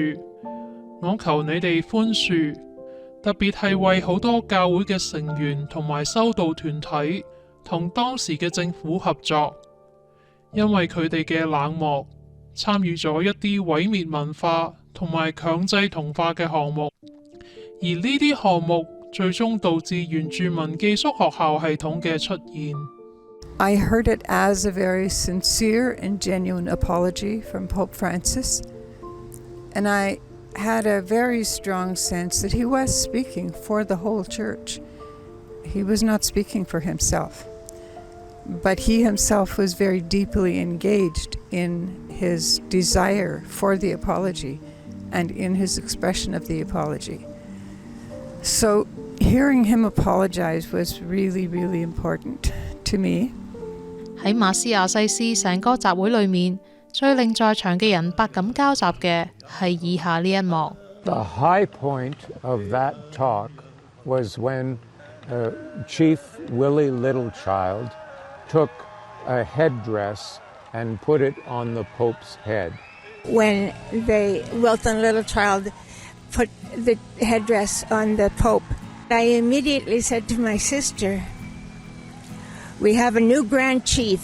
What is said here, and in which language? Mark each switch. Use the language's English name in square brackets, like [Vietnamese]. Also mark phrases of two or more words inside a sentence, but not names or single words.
[Cantonese] 我求你哋寬恕，特別係為好多教會嘅成員同埋修道團體同當時嘅政府合作，因為佢哋嘅冷漠，參與咗一啲毀滅文化同埋強制同化嘅項目，而呢啲項目最終導致原住民寄宿學校系統嘅出現。 [English] I heard it as a very sincere and genuine apology from Pope Francis, and I had a very strong sense that he was speaking for the whole church. he was not speaking for himself, but he himself was very deeply engaged in his desire for the apology and in his expression of the apology. So hearing him apologize was really, really important to me. [Cantonese] 喺馬斯亞西斯成個集會裏面，最令在場嘅人百感交集嘅係以下呢一幕。 [English] The high point of that talk was when Chief Willie Littlechild took a headdress and put it on the Pope's head. When Wilton Littlechild put the headdress on the Pope, I immediately said to my sister, "We have a new Grand Chief.